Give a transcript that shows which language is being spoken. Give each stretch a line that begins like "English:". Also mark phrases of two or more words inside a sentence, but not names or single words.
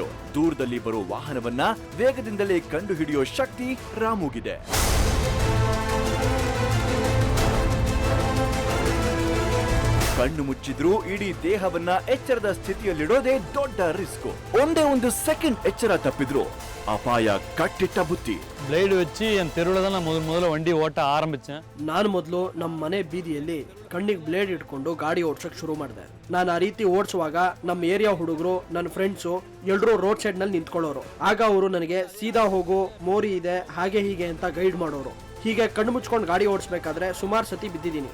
Kannada: ದೂರದಲ್ಲಿ ಬರೋ ವಾಹನವನ್ನ ವೇಗದಿಂದಲೇ ಕಂಡು ಹಿಡಿಯೋ ಶಕ್ತಿ ರಾಮುಗಿದೆ. ಕಣ್ಣು ಮುಚ್ಚಿದ್ರೂ ಇಡೀ ದೇಹವನ್ನ ಎಚ್ಚರದ ಸ್ಥಿತಿಯಲ್ಲಿಡೋದೇ ದೊಡ್ಡ ರಿಸ್ಕ್. ಒಂದೇ ಒಂದು ಸೆಕೆಂಡ್ ಎಚ್ಚರ ತಪ್ಪಿದ್ರು ಅಪಾಯ ಕಟ್ಟಿಟ್ಟ ಬುತ್ತಿ.
Tamil: ಬ್ಲೇಡ್ வச்சு என் தெருவில் தான் நான் முதல்ல வண்டி ஓட்ட ஆரம்பிச்சேன்.
Kannada: ನಾನು ಮೊದಲು ನಮ್ಮ ಮನೆ ಬೀದಿಯಲ್ಲಿ ಕಣ್ಣಿಗೆ ಬ್ಲೇಡ್ ಇಟ್ಕೊಂಡು ಗಾಡಿ ಓಡ್ಸಕ್ ಶುರು ಮಾಡಿದೆ. ನಾನು ಆ ರೀತಿ ಓಡಿಸುವಾಗ ನಮ್ಮ ಏರಿಯಾ ಹುಡುಗರು, ನನ್ನ ಫ್ರೆಂಡ್ಸು ಎಲ್ಲರೂ ರೋಡ್ ಸೈಡ್ ನಲ್ಲಿ ನಿಂತ್ಕೊಳ್ಳೋರು. ಆಗ ಅವರು ನನಗೆ ಸೀದಾ ಹೋಗೋ, ಮೋರಿ ಇದೆ, ಹಾಗೆ ಹೀಗೆ ಅಂತ ಗೈಡ್ ಮಾಡೋರು. ಹೀಗೆ ಕಣ್ಣು ಮುಚ್ಕೊಂಡು ಗಾಡಿ ಓಡಿಸ್ಬೇಕಾದ್ರೆ ಸುಮಾರು ಸತಿ ಬಿದ್ದಿದ್ದೀನಿ.